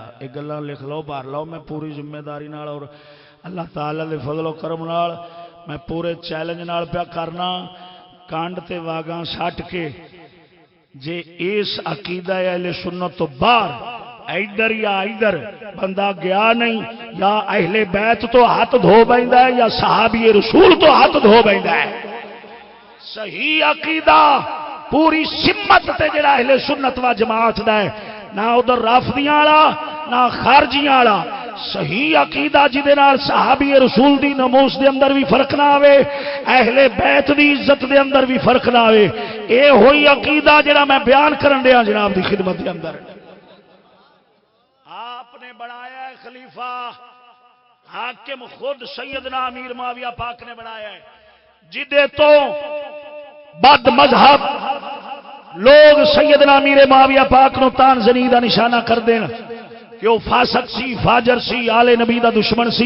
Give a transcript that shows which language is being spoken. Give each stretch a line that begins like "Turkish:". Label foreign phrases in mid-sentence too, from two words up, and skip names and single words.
Punjabi: ایک گلاں لکھ لو بار لو، میں پوری ذمہ داری نال اور اللہ تعالیٰ دے فضل و کرم نال میں پورے چیلنج نال پیا کرنا، کانڈ تے واگاں سٹ کے جے اس عقیدہ اہل سنت تو باہر ادھر یا ادھر بندہ گیا نہیں یا اہل بیت تو ہاتھ دھو بیندا ہے یا صحابی رسول تو ہاتھ دھو بیندا ہے۔ صحیح عقیدہ پوری سمت تے جڑا اہل سنت و جماعت دا ہے، نہ ادھر رافضیاں والا نہ خارجیاں والا، صحیح عقیدہ جدے نال صحابی رسول دی نموز دے اندر بھی فرق نہ آوے، اہل بیت دی عزت دے اندر بھی فرق نہ آوے، اے ہوئی عقیدہ جڑا میں بیان کرن دیا جناب دی خدمت دے اندر۔ آپ نے بنایا ہے خلیفہ، حاکم خود سیدنا امیر معاویہ پاک نے بنایا ہے، جدے تو بد مذہب لوگ سیدنا امیر معاویہ پاک نو تان زنی دا نشانہ کر دین کہ وہ فاسق سی، فاجر سی، آل نبی دا دشمن سی۔